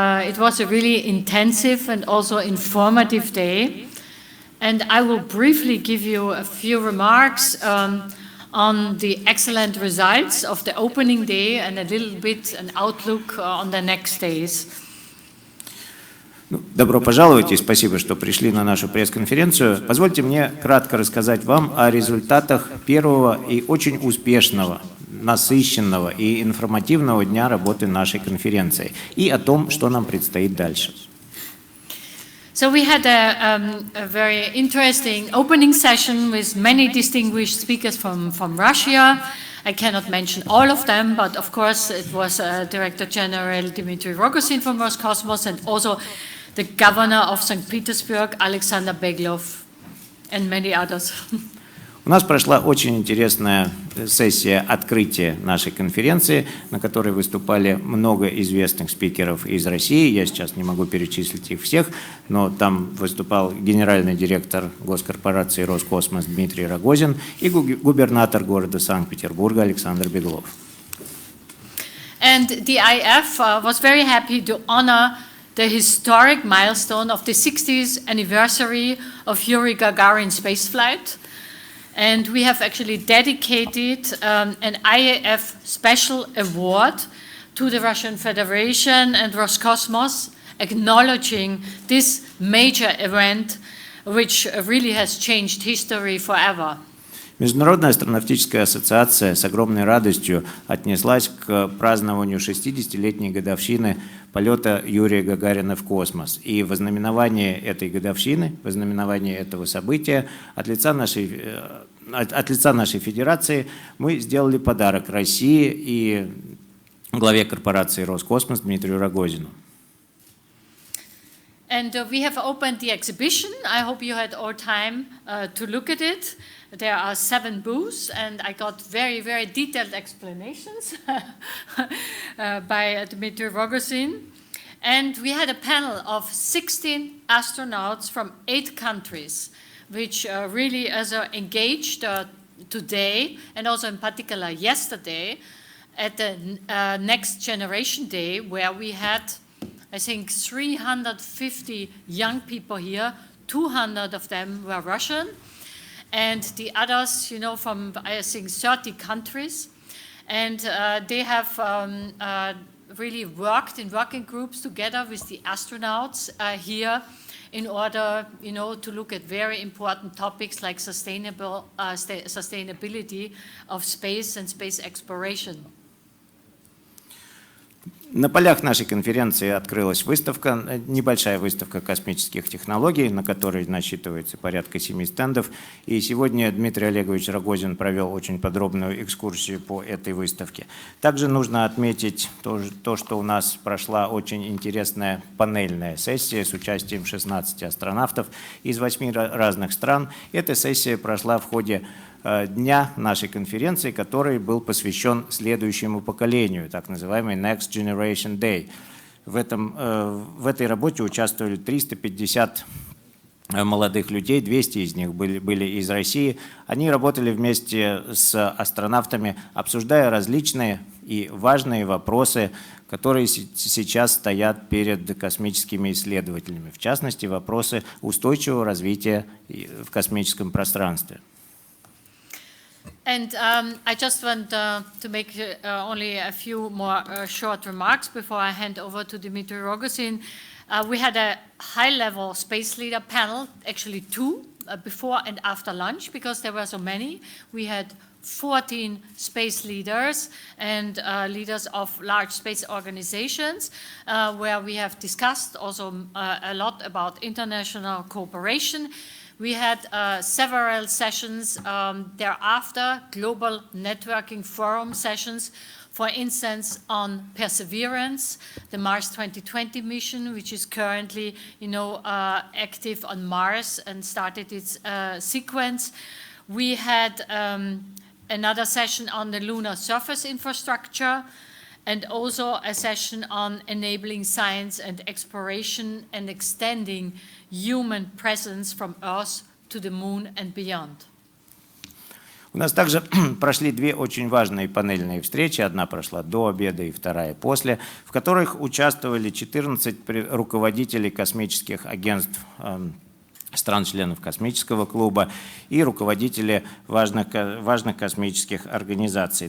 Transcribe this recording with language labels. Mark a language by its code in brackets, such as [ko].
[en] It was a really intensive and also informative day. And I will briefly give you a few remarks on the excellent results of the opening day and a little bit an outlook on the next days. [ru] Добро пожаловать и спасибо, что пришли на нашу пресс-конференцию. Позвольте мне кратко рассказать вам о результатах первого и очень успешного, насыщенного и информативного дня работы нашей конференции и о том, что нам предстоит дальше. [en] So we had a very interesting opening session with many distinguished speakers from Russia. I cannot mention all of them, but of course it was Director General Dmitry Rogozin from Roscosmos and also the Governor of St. Petersburg, Alexander Beglov, and many others. [ru] У нас прошла очень интересная сессия открытия нашей конференции, на которой выступали много известных спикеров из России. Я сейчас не могу перечислить их всех, но там выступал генеральный директор госкорпорации «Роскосмос» Дмитрий Рогозин и губернатор города Санкт-Петербурга Александр Беглов. [en] And the IF was very happy to honor the historic milestone of the 60th anniversary of Yuri Gagarin's spaceflight. And we have actually dedicated an IAF special award to the Russian Federation and Roscosmos, acknowledging this major event, which really has changed history forever. [ru] Международная астронавтическая ассоциация с огромной радостью отнеслась к празднованию 60-летней годовщины полета Юрия Гагарина в космос. И в ознаменование этой годовщины, в ознаменование этого события от лица нашей федерации мы сделали подарок России и главе корпорации «Роскосмос» Дмитрию Рогозину. [en] And we have opened the exhibition. I hope you had all time to look at it. There are 7 booths, and I got very, very detailed explanations by Dmitry Rogozin. And we had a panel of 16 astronauts from 8 countries, which really engaged today, and also in particular yesterday, at the Next Generation Day, where we had, I think, 350 young people here. 200 of them were Russian, and the others, you know, from, I think, 30 countries. And they have really worked in working groups together with the astronauts here in order, you know, to look at very important topics like sustainability of space and space exploration. [ru] На полях нашей конференции открылась выставка, небольшая выставка космических технологий, на которой насчитывается порядка 7 стендов. И сегодня Дмитрий Олегович Рогозин провел очень подробную экскурсию по этой выставке. Также нужно отметить то, что у нас прошла очень интересная панельная сессия с участием 16 астронавтов из 8 разных стран. Эта сессия прошла в ходе дня нашей конференции, который был посвящен следующему поколению, так называемый Next Generation Day. В этой работе участвовали 350 молодых людей, 200 из них были из России. Они работали вместе с астронавтами, обсуждая различные и важные вопросы, которые сейчас стоят перед космическими исследователями. В частности, вопросы устойчивого развития в космическом пространстве. [en] And I just want to make only a few more short remarks before I hand over to Dmitry Rogozin. We had a high-level space leader panel, actually two, before and after lunch, because there were so many. We had 14 space leaders and leaders of large space organizations, where we have discussed also a lot about international cooperation. We had several sessions thereafter, global networking forum sessions, for instance, on Perseverance, the Mars 2020 mission, which is currently, active on Mars and started its sequence. We had another session on the lunar surface infrastructure, and also a session on enabling science and exploration and extending human presence from Earth to the Moon and beyond. [ru] У нас также прошли две очень важные панельные встречи. Одна прошла до обеда и вторая после, в которых участвовали 14 руководителей космических агентств стран-членов космического клуба и руководители важных космических организаций.